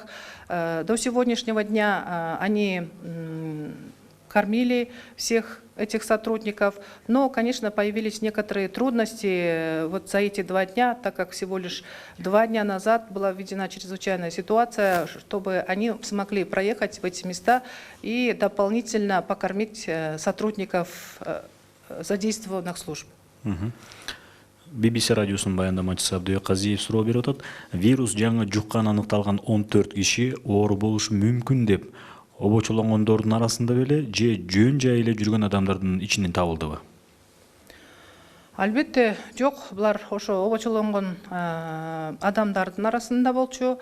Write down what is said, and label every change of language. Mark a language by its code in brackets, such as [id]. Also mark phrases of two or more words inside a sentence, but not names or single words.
[ru] До сегодняшнего дня они кормили всех этих сотрудников, но, конечно, появились некоторые трудности вот за эти 2 дня, так как всего лишь 2 дня назад была введена чрезвычайная ситуация, чтобы они смогли проехать в эти места и дополнительно покормить сотрудников задействованных служб. [ky] BBC радиосунун баяндамачысы Абдыбек Казиев суроо берип атат. Вирус жаңы жуккан аныкталган 14 киши оору болушу мүмкүн деп обочолонгондордун арасында беле же жөн жай эле жүргөн адамдардын ичинен табылдыбы? Албетте жок, булар ошо обочолонгон адамдардын арасында болчу.